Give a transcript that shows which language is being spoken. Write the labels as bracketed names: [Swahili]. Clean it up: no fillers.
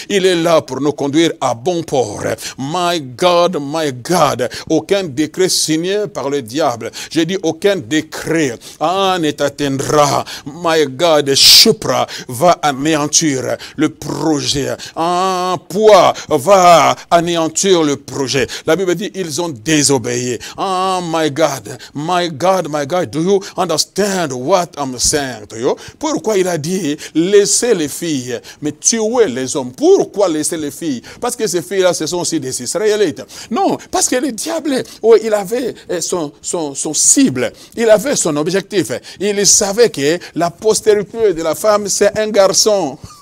[French] Il est là pour nous conduire à bon port. [English] My God, [French] aucun décret signé par le diable. J'ai dit aucun décret ne t'atteindra. [English] My God, [French] Shupra va anéantir le projet. Un poids va anéantir le projet. La Bible dit ils ont désobéi. [English] My God, do you understand what I'm saying to you? [French] Pourquoi il a dit laissez les filles, mais tuez les hommes? Pourquoi laisser les filles? Parce que ces filles-là, ce sont aussi des Israélites. Non, parce que le diable, il avait son cible, il avait son objectif. Il savait que la postérité de la femme, c'est un garçon.